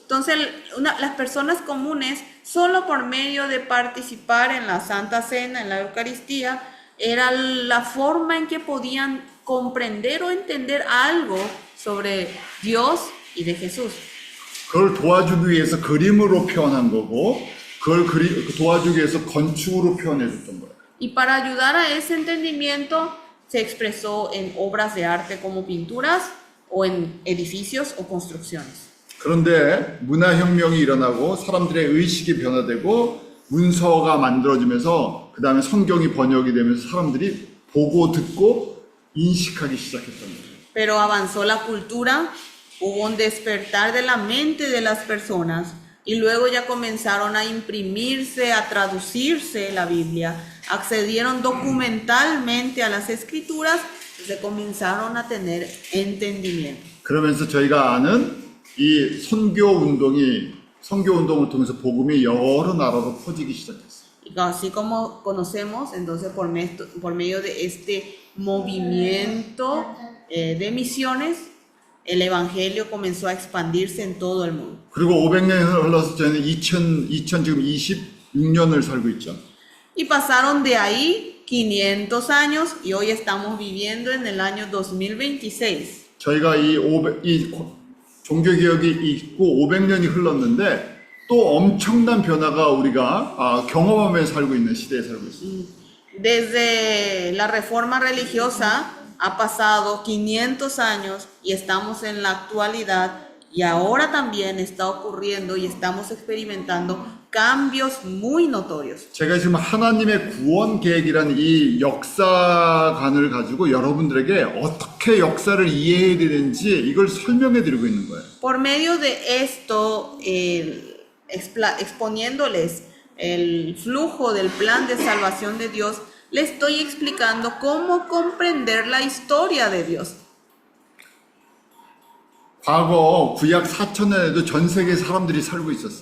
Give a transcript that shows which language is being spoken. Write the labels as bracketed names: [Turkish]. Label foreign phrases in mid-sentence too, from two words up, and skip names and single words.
[Spanish] Entonces, las personas comunes, solo por medio de participar en la Santa Cena, en la Eucaristía, era la forma en que podían comprender o entender algo sobre Dios y de Jesús. [Korean] 그걸 도와주기 위해서 그림으로 표현한 거고, 그걸 도와주기 위해서 건축으로 표현해 줬던 거예요. [Spanish] Y para ayudar a ese entendimiento, se expresó en obras de arte como pinturas o en edificios o construcciones. [Korean] 그런데 문화혁명이 일어나고 사람들의 의식이 변화되고 문서가 만들어지면서 그 다음에 성경이 번역이 되면서 사람들이 보고 듣고 인식하기 시작했던 거예요. [Spanish] Pero avanzó la cultura, hubo un despertar de la mente de las personas y luego ya comenzaron a imprimirse, a traducirse la Biblia, accedieron documentalmente a las escrituras y se comenzaron a tener entendimiento. [Korean] 그러면서 저희가 아는 이 선교 운동을 통해서 복음이 여러 나라로 퍼지기 시작했어요. [Spanish] Y así como conocemos, entonces por medio de este movimiento de misiones, el evangelio comenzó a expandirse en todo el mundo. [Korean] 그리고 500년이 흘러서 저희는 2026년을 살고 있죠. [Spanish] Y pasaron de ahí 500 años y hoy estamos viviendo en el año 2026. [Korean] 저희가 이 종교개혁이 있고 500년이 흘렀는데 또 엄청난 변화가 우리가 경험하면서 살고 있는 시대에 살고 있습니다. [Spanish] Desde la reforma religiosa ha pasado 500 años y estamos en la actualidad y ahora también está ocurriendo y estamos experimentando cambios muy notorios. [Korean] 제가 지금 하나님의 구원 계획이라는 이 역사관을 가지고 여러분들에게 어떻게 역사를 이해해야 되는지 이걸 설명해 드리고 있는 거예요. [Spanish] Por medio de esto, exponiéndoles el flujo del plan de salvación de Dios, les estoy explicando cómo comprender la historia de Dios. [Korean] 과거 구약 4,000년에도 전 세계 사람들이 살고 있었어요.